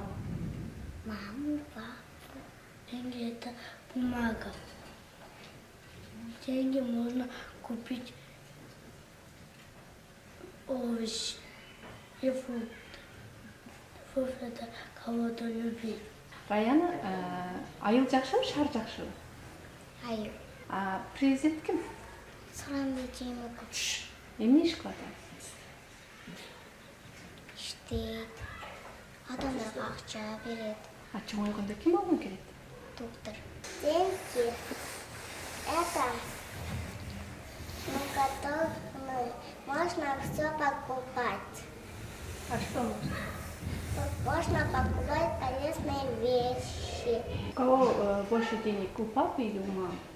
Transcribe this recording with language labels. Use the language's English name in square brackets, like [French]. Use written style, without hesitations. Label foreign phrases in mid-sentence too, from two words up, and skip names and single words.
[Russian] Маму, папу. Деньги — это бумага. Деньги можно купить овощи и фрукты. Фрукты — это кого-то любить. [Kyrgyz] Раяна, айыл жақшымы, шар жақшымы? Айыл. А президент кім? Сооронбай Жээнбеков. Эмне иш кылат ал? Иштейт. Адамдарга акча берет. А чоңойгондо ким болгон келет? Доктор. [Russian] Деньги — это на которых можно все покупать. А что можно? Можно покупать полезные вещи. У кого больше денег, у папы или у мамы?